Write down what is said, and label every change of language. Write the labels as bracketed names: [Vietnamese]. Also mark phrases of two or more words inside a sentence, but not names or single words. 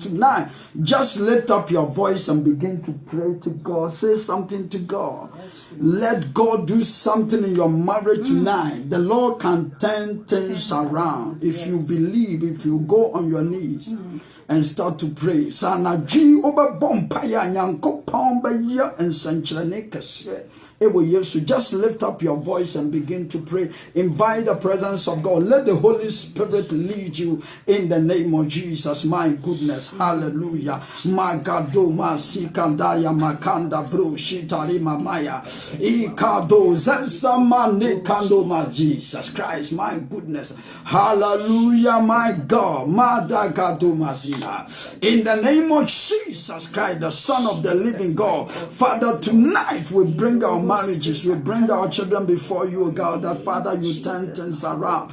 [English] Tonight, just lift up your voice and begin to pray to God. Say something to God. Let God do something in your marriage tonight. The Lord can turn things around. If you believe, if you go on your knees and start to pray. Sanaji oba bompaya nyanko pomba ya and sanchane kase. Just lift up your voice and begin to pray. Invite the presence of God. Let the Holy Spirit lead you in the name of Jesus. My goodness. Hallelujah. Magado masikandaya makanda bro shitari mamaya. Ikado zelsamane kando ma Jesus Christ. My goodness. Hallelujah. My God. Madagado masina. In the name of Jesus Christ, the Son of the living God. Father, tonight we bring our marriages, we bring our children before you, God, that Father, you turn things around.